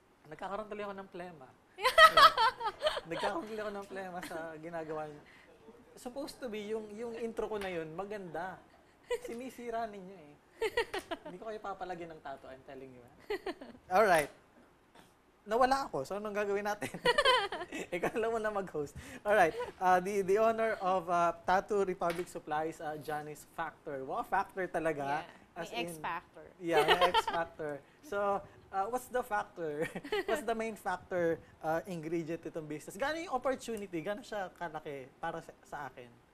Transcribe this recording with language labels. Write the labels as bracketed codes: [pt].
[tl] Nagkakaroon tuloy ako ng plema. Nagkakaroon tuloy ako ng plema sa ginagawa niyo. [en] Supposed to be, [tl] yung intro ko na yun, maganda. Sinisira ninyo eh. Hindi ko kayo papalagyan ng tattoo, [en] I'm telling you. [tl] Alright. Nawala ako, so anong gagawin natin? Ikaw lang mo na mag-host. [en] Alright, the owner of Tattoo Republic Supplies, Janice Factor. [tl] Wow, Factor talaga. Yeah, may X-Factor. [en] Yeah, may X-Factor. So, what's the factor? What's the main factor ingredient [tl] itong business? Gano'n yung opportunity? Gano'n siya kalaki para sa akin?